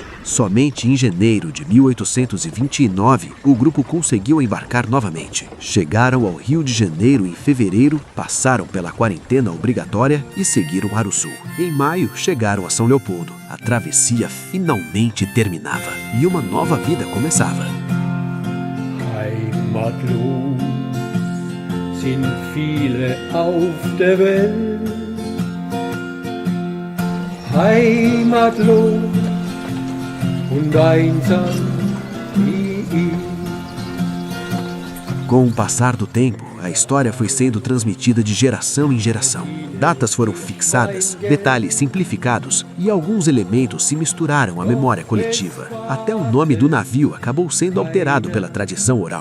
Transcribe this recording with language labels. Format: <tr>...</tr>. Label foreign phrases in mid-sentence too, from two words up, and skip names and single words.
<pt>Somente em janeiro de 1829, o grupo conseguiu embarcar novamente. Chegaram ao Rio de Janeiro em fevereiro, passaram pela quarentena obrigatória e seguiram para o sul. Em maio, chegaram a São Leopoldo. A travessia finalmente terminava e uma nova vida começava.</pt> <de>Heimatlos sind viele auf der Welt. Heimatlos und einsam wie ich.</de> <pt>Com o passar do tempo, a história foi sendo transmitida de geração em geração. Datas foram fixadas, detalhes simplificados e alguns elementos se misturaram à memória coletiva. Até o nome do navio acabou sendo alterado pela tradição oral.</pt>